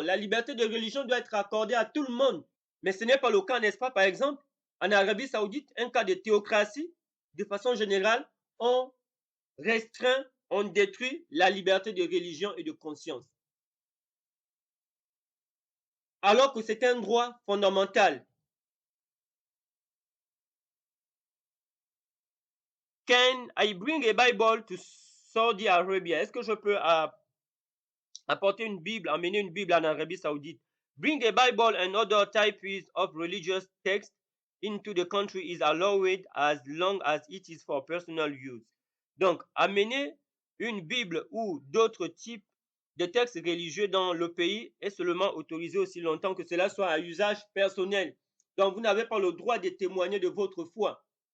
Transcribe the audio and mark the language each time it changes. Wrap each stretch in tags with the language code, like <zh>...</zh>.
<fr>La liberté de religion doit être accordée à tout le monde. Mais ce n'est pas le cas, n'est-ce pas, par exemple, en Arabie Saoudite, un cas de théocratie, de façon générale, on restreint, on détruit la liberté de religion et de conscience. Alors que c'est un droit fondamental.</fr> <en>Can I bring a Bible to Saudi Arabia?</en> <fr>Est-ce que je peux apporter une Bible, amener une Bible en Arabie Saoudite?</fr> <en>Bring a Bible and other types of religious text into the country is allowed as long as it is for personal use.</en> <fr>Donc, amener une Bible ou d'autres types de textes religieux dans le pays est seulement autorisé aussi longtemps que cela soit à usage personnel. Donc, vous n'avez pas le droit de témoigner de votre foi.</fr>